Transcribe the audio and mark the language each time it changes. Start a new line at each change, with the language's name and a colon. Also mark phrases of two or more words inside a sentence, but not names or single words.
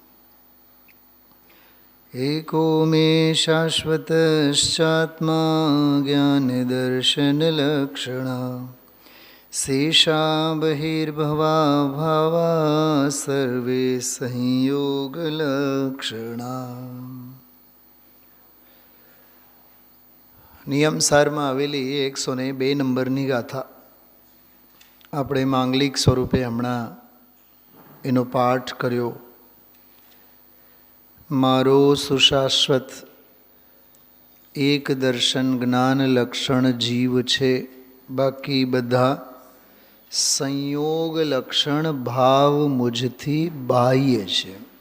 Prakrit languages: एको मे शाश्वतश्चात्मा ज्ञानदर्शनलक्षणा शेषा बहिर्भवा भावा सर्वे संयोगलक्षणा।
Gujarati: નિયમ સારમાં આવેલી 102 નંબરની ગાથા આપણે માંગલિક સ્વરૂપે હમણાં એનો પાઠ કર્યો. મારો સુશાશ્વત એક દર્શન જ્ઞાન લક્ષણ જીવ છે, બાકી બધા સંયોગ લક્ષણ ભાવ મુજથી બાહ્ય છે.